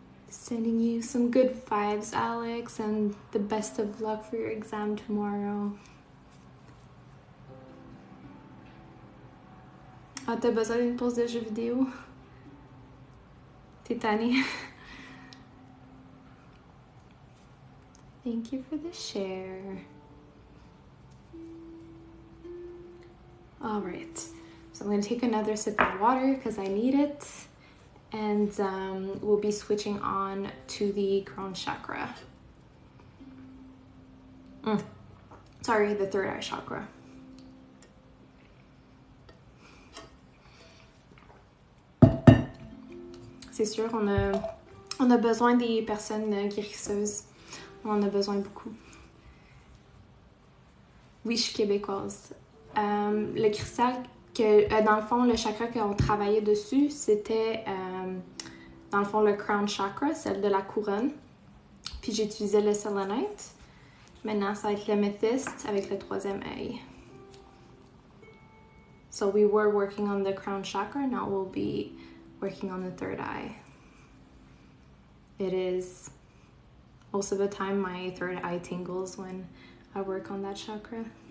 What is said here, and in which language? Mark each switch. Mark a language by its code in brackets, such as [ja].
[en] Sending you some good vibes, Alex, and the best of luck for your exam tomorrow. [fr] Ah, t'as besoin d'une pause de jeu vidéo? T'es tannée? [en] Thank you for the share. All right, so I'm going to take another sip of water because I need it. And we'll be switching on to the crown chakra. Sorry, the third eye chakra. [fr] C'est sûr, on a besoin des personnes guérisseuses. On en a besoin beaucoup. Oui, je suis québécoise. Le cristal dans le fond, le chakra qu'on travaillait dessus, c'était dans le fond le crown chakra, celle de la couronne. Puis j'utilisais le selenite. Maintenant, ça va être l'amethyst avec le 3e œil. [en] So we were working on the crown chakra, now we'll be working on the 3rd eye. It is most of the time my 3rd eye tingles when I work on that chakra.